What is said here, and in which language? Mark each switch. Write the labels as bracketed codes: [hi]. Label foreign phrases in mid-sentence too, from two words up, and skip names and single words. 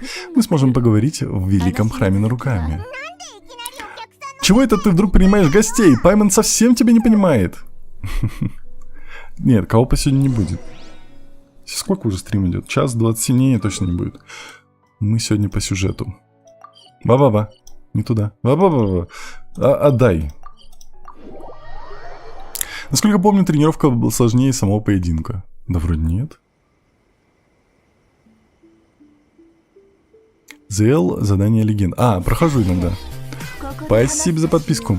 [ru] Мы сможем поговорить в великом храме Наруками. Чего это ты вдруг принимаешь гостей? Паймон совсем тебя не понимает. Нет, кого-то сегодня не будет. Сколько уже стрим идет? Час 27 дней точно не будет. Мы сегодня по сюжету. Ба-ба-ба. Не туда. Ба-ба-ба-ба. Отдай. Насколько помню, тренировка была сложнее самого поединка. Да вроде нет. ЗЛ, задание легенд. Прохожу иногда. Спасибо за подписку.